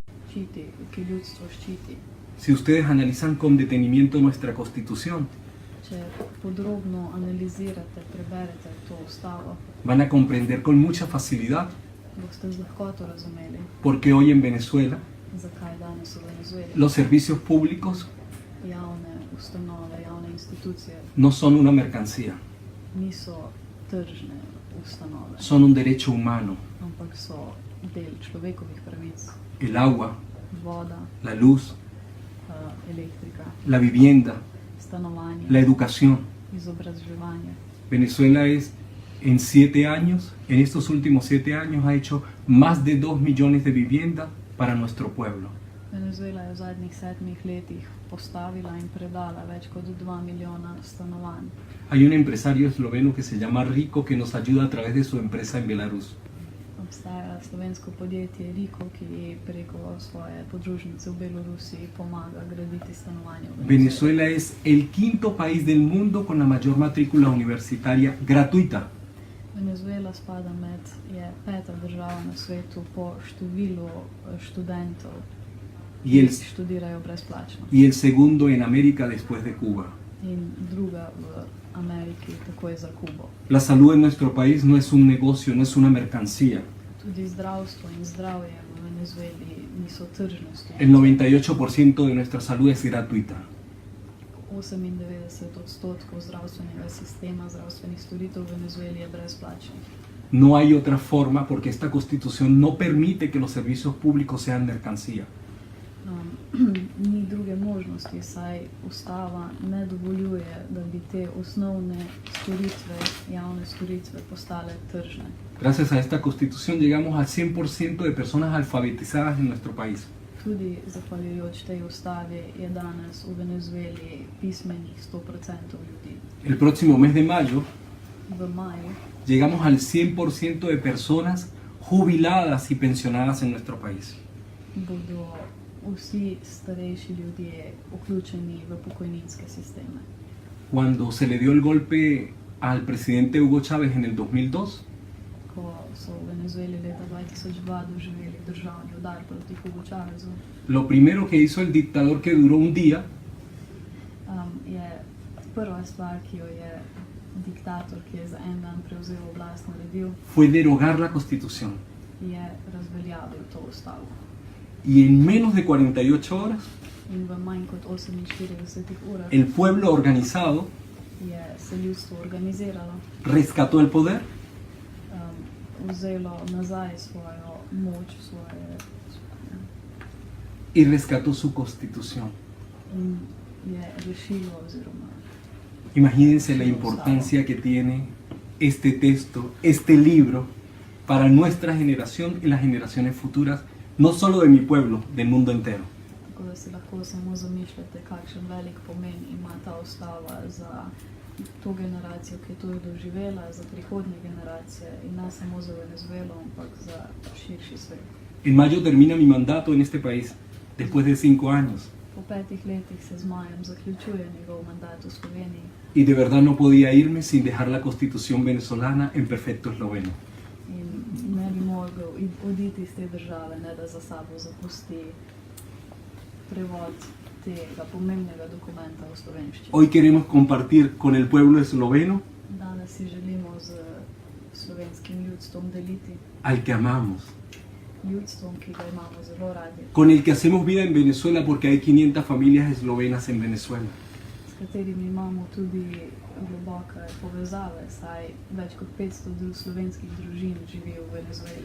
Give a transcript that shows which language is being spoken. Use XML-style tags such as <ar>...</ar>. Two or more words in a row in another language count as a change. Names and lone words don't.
<sl>ki ljudstvo ščiti.</sl> <es>Si ustedes analizan con detenimiento nuestra Constitución,</es> <sl>Če podrobno analizirate, preberete to ustavo,</sl> <es>van a comprender con mucha facilidad</es> <sl>boste z lahkoto razumeli,</sl> <es>por qué hoy en Venezuela</es> <sl>zakaj danes v Venezueli</sl> <es>los servicios públicos</es> <sl>javne ustanove, javne institucije</sl> <es>no son una mercancía,</es> <sl>niso tržne ustanove,</sl> <es>son un derecho humano.</es> <sl>ampak so del človekovih pravic.</sl> <es>El agua,</es> <sl>Voda,</sl> <es>la luz,</es> <sl>elektrika,</sl> <es>la vivienda,</es> <sl>stanovanje,</sl> <es>la educación.</es> <sl>izobraževanje.</sl> <es>Venezuela es, en 7 años, en estos últimos 7 años, ha hecho más de 2 millones de viviendas para nuestro pueblo.</es> <sl>Venezuela je v zadnjih 7 letih postavila in predala več kot 2 milijona stanovanj.</sl> <es>Hay un empresario esloveno que se llama Rico que nos ayuda a través de su empresa en Belarus.</es> <sl>Obstaja slovensko podjetje Riko, ki preko svoje podružnice v Belorusiji pomaga graditi stanovanja v Venezueli.</sl> <es>Venezuela es el 5.º país del mundo con la mayor matrícula universitaria gratuita.</es> <sl>Venezuela spada je 5. država na svetu po številu študentov,</sl> <es>Y el,</es> <sl>ki študirajo brezplačno.</sl> <es>y el segundo en América después de Cuba.</es> <sl>In druga v Ameriki, takoj za Kubo.</sl> <es>La salud en nuestro país no es un negocio, no es una mercancía.</es> <sl>Tudi zdravstvo in zdravje v Venezueli niso tržne</sl> <es>El</es> <sl>storitve.</sl> <es>98% de nuestra salud es gratuita.</es> <sl>98% zdravstvenega sistema, zdravstvenih storitev v Venezueli je brezplačnih.</sl> <es>No hay otra forma porque esta constitución no permite que los servicios públicos sean mercancía.</es> <sl>Ni druge možnosti, saj ustava ne dovoljuje, da bi te osnovne storitve, javne storitve postale tržne.</sl> <es>Gracias a esta constitución llegamos al 100% de personas alfabetizadas en nuestro país.</es> <sl>Tudi zahvaljujoč tej ustavi je danes v Venezueli pismenih 100% ljudi.</sl> <es>El próximo mes de mayo</es> <sl>V maju</sl> <es>llegamos al 100% de personas jubiladas y pensionadas en nuestro país.</es> <sl>bodo vsi starejši ljudje vključeni v pokojninske sisteme.</sl> <es>Cuando se le dio el golpe al presidente Hugo Chávez en el 2002,</es> <sl>Ko so v Venezueli leta 2002 doživeli državni udar proti Hugo Chávezu,</sl> <es>lo primero que hizo el dictador, que duró un día,</es> <sl>je prva stvar, ki jo je diktator, ki je za en dan prevzel oblast, naredil,</sl> <es>fue derogar la constitución.</es> <sl>je razveljavil to ustavo.</sl> <es>Y en menos de 48 horas,</es> <sl>In v manj kot 48 urah</sl> <es>el pueblo organizado</es> <sl>je se ljudstvo organiziralo,</sl> <es>rescató el poder</es> <sl>vzelo nazaj svojo moč, svoje</sl> <es>y rescató su constitución.</es> <sl>in je rešilo oziroma</sl> <es>Imagínense la importancia que tiene este texto, este libro, para nuestra generación y las generaciones futuras, no solo de mi pueblo, del mundo entero.</es> <sl>tako da si lahko samo zamišljate, kakšen velik pomen ima ta ustava za to generacijo, ki je to doživela, za prihodnje generacije in ne samo za Venezuelo, ampak za širši svet.</sl> <es>En mayo termina mi mandato en este país, después de 5 años.</es> <sl>Po 5 letih se z majem zaključuje njegov mandat v Sloveniji</sl> <es>Y de verdad no podía irme sin dejar la constitución venezolana en perfecto esloveno.</es> <sl>in ne bi mogel oditi iz te države, ne da za sabo zapusti prevod tega pomembnega dokumenta v slovenščini.</sl> <es>Hoy queremos compartir con el pueblo esloveno</es> <sl>Danes si želimo z slovenskim ljudstvom deliti,</sl> <es>al que amamos,</es> <sl>ljudstvom, ki ga imamo zelo radi,</sl> <es>con el que hacemos vida en Venezuela porque hay 500 familias eslovenas en Venezuela.</es> <sl>s katerimi imamo tudi globoke povezave, saj več kot 500 slovenskih družin živi v Venezueli.</sl>